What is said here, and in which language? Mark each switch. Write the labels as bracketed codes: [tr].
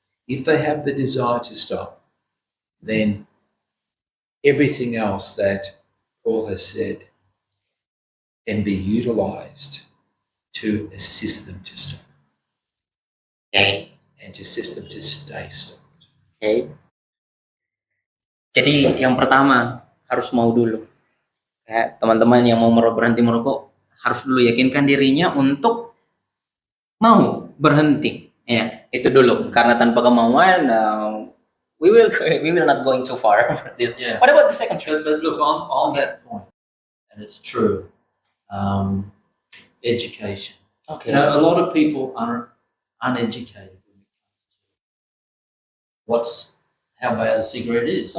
[en] If they have the desire to stop, then everything else that Paul has said can be utilized to assist them to stop. Okay. And to assist them to stay stopped. Okay. [id] Jadi yang pertama harus mau dulu. Kayak teman-teman yang mau berhenti merokok harus dulu yakinkan dirinya untuk mau berhenti. Ya, itu dulu. Karena tanpa kemauan, [en] we will not going too far for this. Yeah. What about the second trick? But look, on that point, and it's true, education. Okay. You know, a lot of people are uneducated when it comes to how bad a cigarette is.